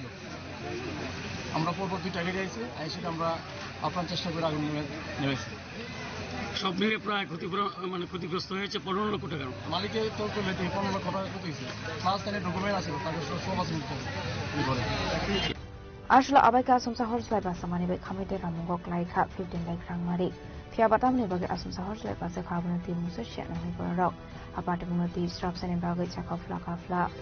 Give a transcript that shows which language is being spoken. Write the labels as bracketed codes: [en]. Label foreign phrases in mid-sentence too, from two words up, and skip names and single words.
[bn] আমরা পরপর 2টা গাড়ি আইছি, সেটা আমরা আপ্রাণ চেষ্টা করে আগুন নেমেছি। সব মিলে প্রায় ক্ষতিগ্রস্ত হয়েছে 15 লক্ষ টাকা। মালিকের তোর করলে 15 লক্ষ টাকা ক্ষতি হয়েছে, প্লাস তাদের ডকুমেন্ট আছিল, কাগজ সব আছে ঘরে। [trp] Ashla abaika asumsa horslai basa mani be khamite ramungok laika 15 laik rangmari phia batam ni bage asumsa horslai basa khabunati musa shena ni borok apate munati strap sene bage chakafla kafla